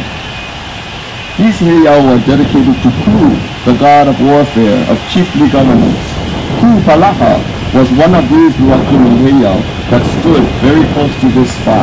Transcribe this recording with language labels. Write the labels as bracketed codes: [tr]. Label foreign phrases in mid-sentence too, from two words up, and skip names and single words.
[en] These heiau are dedicated to Puʻu, the god of warfare, of chiefly governance. Puʻu was one of these Luakini heiau that stood very close to this spot.